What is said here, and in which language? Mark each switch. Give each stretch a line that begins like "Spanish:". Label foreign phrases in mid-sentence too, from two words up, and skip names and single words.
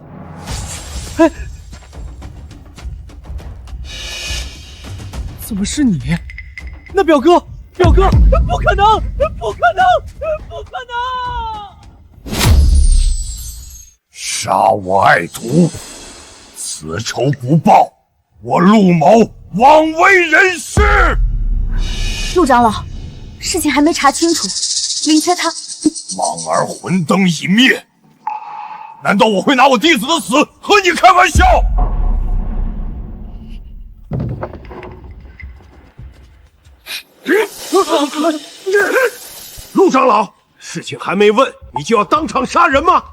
Chinese: 哎，怎么是你？那表哥，不可能，不可能，不可能！杀我爱徒！此仇不報，我陆某枉為人師。陆長老，事情還沒查清楚，林缺他…… 莽兒魂燈已滅，難道我會拿我弟子的死和你開玩笑？陸長老，事情還沒問，你就要當場殺人嗎？